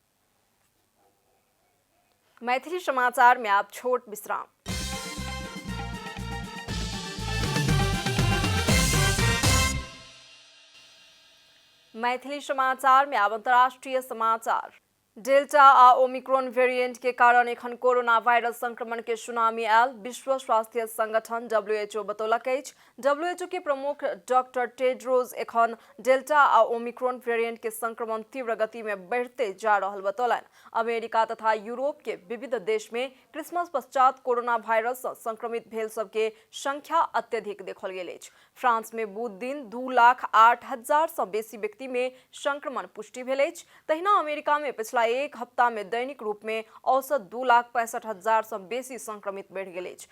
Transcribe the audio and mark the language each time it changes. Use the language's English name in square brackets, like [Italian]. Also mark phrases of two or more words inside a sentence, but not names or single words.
[Maithili] मैथिली समाचार में आप छोट विश्राम। मैथिली समाचार में अब अंतर्राष्ट्रीय समाचार। डेल्टा आ ओमिक्रॉन वेरिएंट के कारण एखन [English] corona virus [Maithili] संक्रमण के सुनामी आयल विश्व स्वास्थ्य संगठन WHO बतौलक अछि। WHO के प्रमुख डॉक्टर टेड्रोस एखन डेल्टा आ ओमिक्रॉन वेरिएंट के संक्रमण तीव्र गति में बढ़ते जा रहल बतौलन। अमेरिका तथा यूरोप के विविध देश में क्रिसमस पश्चात [English] corona virus [Maithili] सँ संक्रमित भेल सबके संख्या अत्यधिक देखल गेल अछि। फ्रांस में बुध दिन 2,08,000 सँ बेसी व्यक्ति में संक्रमण पुष्टि भेल अछि। तहिना अमेरिका में पिछला पिछला एक हफ्ता में दैनिक रूप में औसत 2,65,000 से बेसी संक्रमित बढ़ गेल अछि।